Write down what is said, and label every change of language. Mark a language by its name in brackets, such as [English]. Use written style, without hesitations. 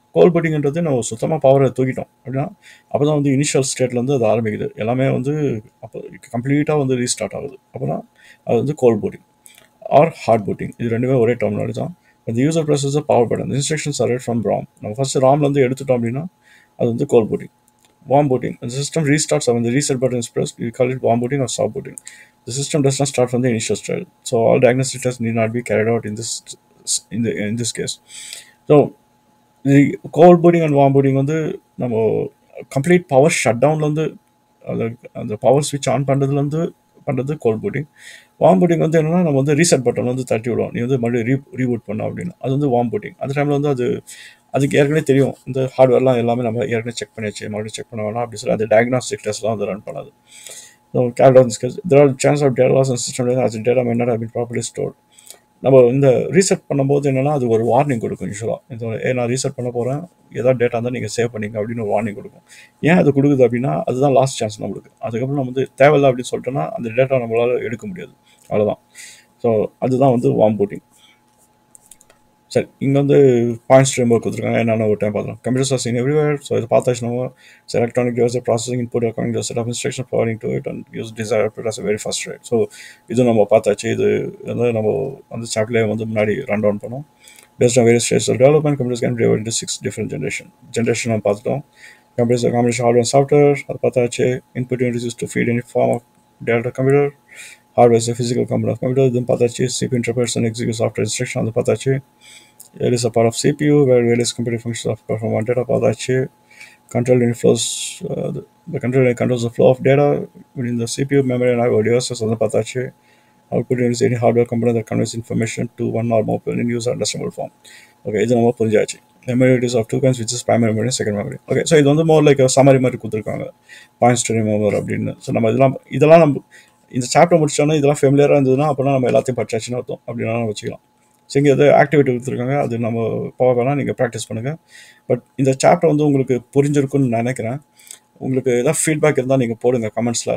[Tamil] கோல் பூட்டிங்கிறது நம்ம சுத்தமாக பவரை தூக்கிட்டோம் அப்படின்னா அப்போ தான் வந்து இனிஷியல் ஸ்டேட்லேருந்து அது ஆரம்பிக்குது, எல்லாமே வந்து அப்போ கம்ப்ளீட்டாக வந்து ரீஸ்டார்ட் ஆகுது. அப்போ தான் அது வந்து கோல் பூட்டிங் ஆர் ஹார்ட் பூட்டிங். இது ரெண்டுமே ஒரே டெர்மினாலஜி தான். இந்த user presses power button, instructions R from ROM. நம்ம ஃபஸ்ட்டு ROMலேருந்து எடுத்துட்டோம் அப்படின்னா அது வந்து கோல் booting. [English] Warm booting, the system restarts when the reset button is pressed. We call it warm booting or soft booting. The system does not start from the initial state, so all diagnostic tests need not be carried out in this case. [Tamil] So the cold booting and warm booting வந்து நம்ம complete power shut டவுன்லேருந்து அந்த power ஸ்விட்ச் on பண்ணுறது gold booting. Warm booting வந்து என்னன்னா நம்ம வந்து reset button வந்து தட்டி விடுவோம், நீ வந்து மறுபடியும் ரீபூட் பண்ண அப்படின்னு. அது வந்து வார்ம் பூட்டிங். அந்த டைமில் வந்து அதுக்கு ஏற்கனவே தெரியும் இந்த ஹார்ட்வேர்லாம் எல்லாமே நம்ம ஏற்கனவே செக் பண்ணியாச்சு, மறுபடியும் செக் பண்ண வேணாம் அப்படி சொல்லி அது டயக்னாஸ்டிக் டெஸ்ட்லாம் வந்து ரன் பண்ணாது. [English] So there are chances of data loss and system as the data may not have been properly stored. [Tamil] நம்ம இந்த ரீசெட் பண்ணும்போது என்னென்னா அது ஒரு வார்னிங் கொடுக்கும். யூஸ்வலாக நான் ரீசெட் பண்ண போகிறேன், ஏதாவது டேட்டா இருந்தால் நீங்கள் சேவ் பண்ணிங்க அப்படின்னு ஒரு வார்னிங் கொடுக்கும். ஏன் அது கொடுக்குது அப்படின்னா அதுதான் லாஸ்ட் சான்ஸ் நம்மளுக்கு. அதுக்கப்புறம் நம்ம வந்து தேவையில்லை அப்படின்னு சொல்லிட்டோன்னா அந்த டேட்டா நம்மளால் எடுக்க முடியாது, அவ்வளோதான். ஸோ அதுதான் வந்து வார்ம் பூட்டிங். சரி, இங்கே வந்து பாயிண்ட்ஸ் ஃப்ரேம்வொர்க் கொடுத்துருக்காங்க, என்னென்ன ஒரு டைம் பார்க்கலாம். Computers R scene everywhere. [English] So இது பார்த்தாச்சு நம்ம electronic device processing input according to set of instruction forwarding to it and use desire output as very first rate. [Tamil] So இது நம்ம பார்த்தாச்சு. இது வந்து நம்ம வந்து சாப்டர்லேயே வந்து முன்னாடி ரன் டவுன் பண்ணோம். [English] Based on various stages of development computers can divide into 6 different generation நம்ம பார்த்துட்டோம். Computers combination hardware and software அது பார்த்தாச்சு. Input unit use to feed any form of data computer. Hardware is physical computer of computer, இதுவும் பார்த்தாச்சு. CPU interprets and executes software instruction அது பார்த்தாச்சு. There is a part of CPU where various computing functions are performed on data. பார்த்தாச்சு. Control inflows, the controller controls the flow of data within the CPU, memory and I/O devices அது பார்த்தாச்சு. Output is any hardware component that conveys information to one or more people in user understandable form. [Tamil] Okay, இது நம்ம புரிஞ்சாச்சு. [English] Memory is of two kinds, which is primary memory and second memory. [Tamil] Okay, so இது வந்து more like a summary மாதிரி கொடுத்துருக்காங்க, points to remember அப்படின்னு. So நம்ம இதெல்லாம் நம்ம இந்த சாப்டர் முடிச்சோன்னா இதெல்லாம் ஃபெமிலியராக இருந்ததுன்னா அப்படின்னா நம்ம எல்லாத்தையும் படிச்சாச்சுன்னு அர்த்தம் அப்படின்னா வச்சுக்கலாம். ஸோ இங்கே எதாவது ஆக்டிவிட்டி கொடுத்துருக்காங்க, அது நம்ம போகலாம், நீங்கள் ப்ராக்டிஸ் பண்ணுங்கள். பட் இந்த சாப்டர் வந்து உங்களுக்கு புரிஞ்சிருக்குன்னு நினைக்கிறேன். உங்களுக்கு எதாவது ஃபீட்பேக் இருந்தால் நீங்கள் போடுங்க கமெண்ட்ஸில்.